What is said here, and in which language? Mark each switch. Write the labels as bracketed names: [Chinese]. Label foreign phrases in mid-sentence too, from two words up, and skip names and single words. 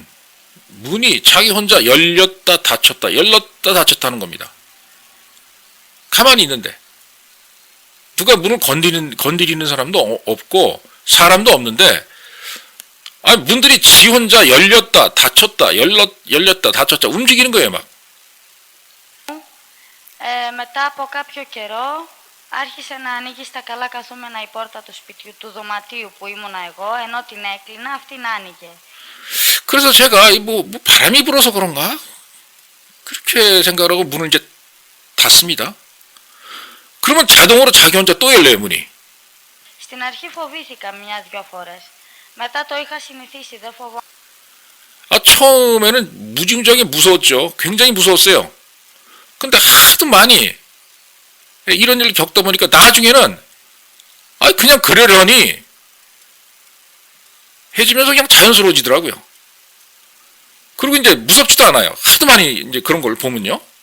[Korean] 문이 자기 혼자 열렸다 닫혔다, 열렸다 닫혔다는 겁니다. 가만히 있는데. 누가 문을 건드리는 사람도 없고, 사람도 없는데, 문들이 지 혼자 열렸다 닫혔다, 열렸다 닫혔다, 움직이는 거예요, 막. [Greek] Μετά από κάποιο καιρό άρχισε να ανοίγει στα καλά καθούμενα η πόρτα του σπιτιού, του δωματίου που ήμουνα εγώ, ενώ την έκλεινα, αυτή να άνοιγε. [Korean] 그래서 제가 뭐 바람이 불어서 그런가? 그렇게 생각을 하고 문을 이제 닫습니다. 그러면 자동으로 자기 혼자 또 열려요, 문이. [Greek] Στην αρχή φοβήθηκα μια-δυο φορές. Μετά το είχα συνηθίσει, δεν φοβάμαι. [Korean] 처음에는 무지무지하게 무서웠죠. 굉장히 무서웠어요. 근데 하도 많이 이런 일을 겪다 보니까 나중에는 그냥 그러려니 해지면서 그냥 자연스러워지더라고요. 그리고 이제 무섭지도 않아요. 하도 많이 이제 그런 걸 보면요.